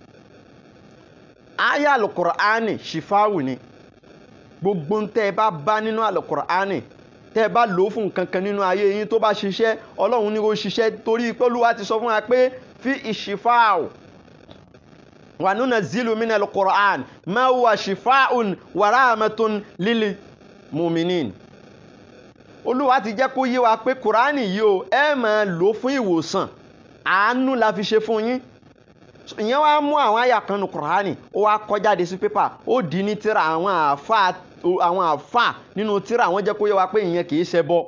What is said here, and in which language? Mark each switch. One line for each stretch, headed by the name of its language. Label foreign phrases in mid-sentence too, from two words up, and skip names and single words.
Yoruba: Àyá Al-Qur'ani ṣìfáwù ni. Gbogbo ń tẹ́ ẹ bá nínú Al-Qur'ani tẹ́ ẹ bá lò ó fún nǹkan kan nínú ayé yín tó bá ṣiṣẹ́, Ọlọ́run ní kó ṣiṣẹ́, torí pé Olúwa ti sọ fún wa pé fi ìṣìfáwù
Arabic: وننزل من القرآن ما هو شفاء ورحمة للمؤمنين.
Yoruba: Olúwa ti jẹ́ kó yé wa pé Kùránì yìí o ẹ máa lò fún ìwòsàn, àánú la fi ṣe fún yín. Ìyẹn wá mú àwọn àyà kan nínú Kùránì ó wá kọ jáde sí pépà, ó di ní tírà. Àwọn àfà nínú tírà wọ́n jẹ́ kó yé wa pé ìyẹn kì í ṣe bọ́.